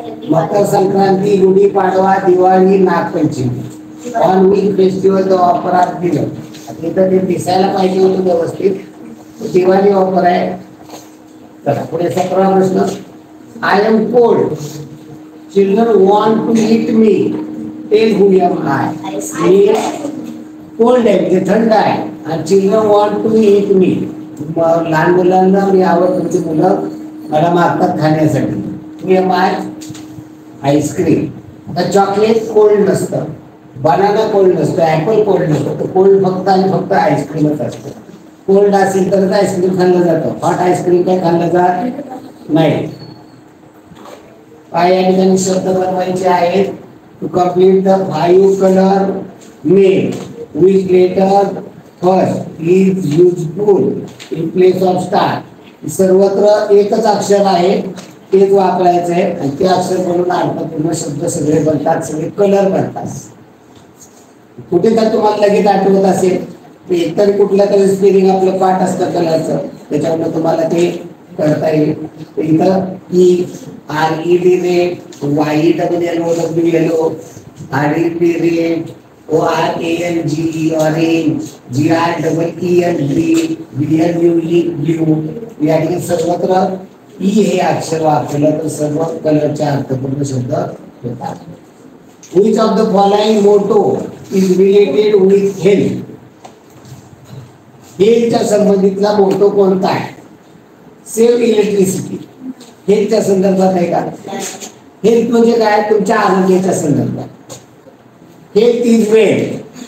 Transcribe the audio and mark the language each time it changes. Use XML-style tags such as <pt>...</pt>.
<mr>Makar Sankranti, Gudi Padwa, Diwali, Nagpanchami.</mr> <en>On which festival the offer R given.</en> <mr>इथं ते दिसायला पाहिजे होतं व्यवस्थित. दिवाळी ऑफर आहे. चला पुढे 17 प्रश्न.</mr> <en>I am cold, children want to eat me, tell who am I.</en> <mr>मी cold आहे म्हणजे थंड आहे आणि</mr> <en>Children want to eat me.</en> <mr>लहान मुलांना मी आवडतो, मुलं मला मागतात खाण्यासाठी. मी एम आय आईस्क्रीम. आता चॉकलेट कोल्ड नसतं, बनाना कोल्ड नसतं, ऍपल कोल्ड नसतं. तर कोल्ड फक्त आणि फक्त आईस्क्रीमच असतं. कोल्ड असेल तरच आईस्क्रीम खाल्लं जातं. हॉट आईस्क्रीम काय खाल्लं जात नाही. काय या ठिकाणी शब्द बनवायचे आहेत.</mr> <en>To complete the 5 colour name which letter first is useful in place of star.</en> <mr>सर्वत्र एकच अक्षर आहे, तेच वापरायचं आहे आणि ते अक्षर म्हणून अर्थपूर्ण शब्द सगळे बनतात, सगळे कलर बनतात. कुठे तर तुम्हाला लगेच आठवत असेल इतर कुठलं तरी स्पेलिंग आपलं पाठ असतं कलरचं, त्याच्यामुळे तुम्हाला ते करता येईल.</mr> <en>इथं E R E D red, Y double L O W L O, R E D red, O R A N G orange, G R double E N green, B L U E blue.</en> <mr>या ठिकाणी सर्वत्र E हे अक्षर वापरलं तर सर्व कलरचे अर्थपूर्ण शब्द होतात.</mr> <en>Which of the following motto is related with health?</en> <mr>हेल्थच्या संबंधितला motor कोणता आहे? Save electricity. हेल्थच्या संदर्भात आहे का? हेल्थ म्हणजे काय? तुमच्या आरोग्याच्या संदर्भात.</mr> <en>Health is wealth.</en>